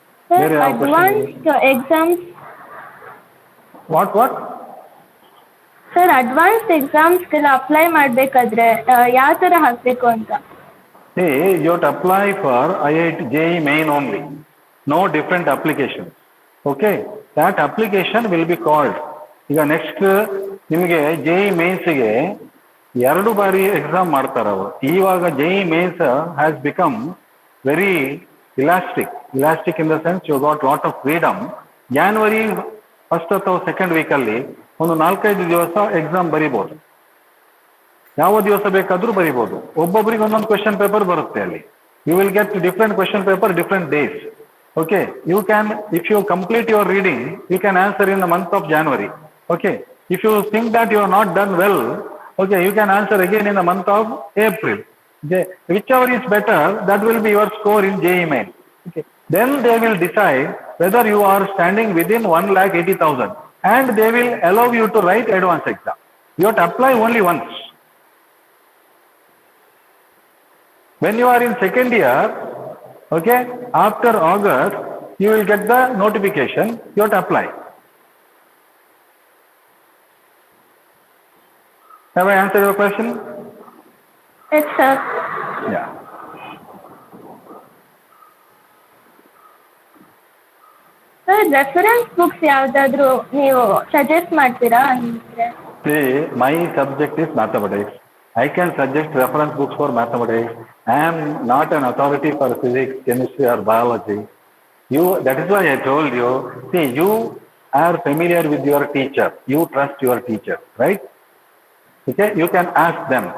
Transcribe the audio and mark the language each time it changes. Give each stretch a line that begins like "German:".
Kannada: ಬೇರೆ ಯಾವ
English: advanced exams what
Kannada: sir, advanced ಎಕ್ಸಾಮ್ಸ್ಗೆಲ್ಲ apply ಮಾಡಬೇಕಾದ್ರೆ ಯಾವ ಥರ ಹಾಕಬೇಕು ಅಂತ?
English: See, you have to apply for IIT JEE main only. No different application. Okay? That application will be called.
Kannada: ಈಗ next ನಿಮಗೆ JEE ಮೇನ್ಸ್ಗೆ 2 ಬಾರಿ ಎಕ್ಸಾಮ್ ಮಾಡ್ತಾರೆ ಅವರು.
English: ಇವಾಗ JEE Mains has become very elastic in the sense you got lot of freedom.
Kannada: January 1st ಅಥವಾ 2nd ವೀಕಲ್ಲಿ ಒಂದು 4-5 ದಿವಸ ಎಕ್ಸಾಮ್ ಬರಿಬೋದು. ಯಾವ ದಿವಸ ಬೇಕಾದ್ರೂ ಬರಿಬೋದು. ಒಬ್ಬೊಬ್ಬರಿಗೆ ಒಂದೊಂದು ಕ್ವೆಶನ್ ಪೇಪರ್ ಬರುತ್ತೆ ಅಲ್ಲಿ.
English: You will get different question paper different days. Okay, you can, if you complete your reading, you can answer in the month of January. Okay, if you think that you are not done well, okay, you can answer again in the month of April. Whichever is better, that will be your score in JEE main. Okay, then they will decide whether you are standing within 1,80,000 and they will allow you to write advance exam. You have to apply only once. When you are in 2nd year, okay, after August, you will get the notification, you have to apply. Have I answered your question? Yes sir. Yeah.
Kannada: Sir, reference books ಯಾವುದಾದ್ರೂ ನೀವು suggest ಮಾಡ್ತೀರಾ ಅಂದರೆ?
English: See, my subject is mathematics. I can suggest reference books for mathematics. I am not an authority for physics, chemistry or biology. That is why I told you, see, you are familiar with your teacher. You trust your teacher, right? Okay, you can ask them.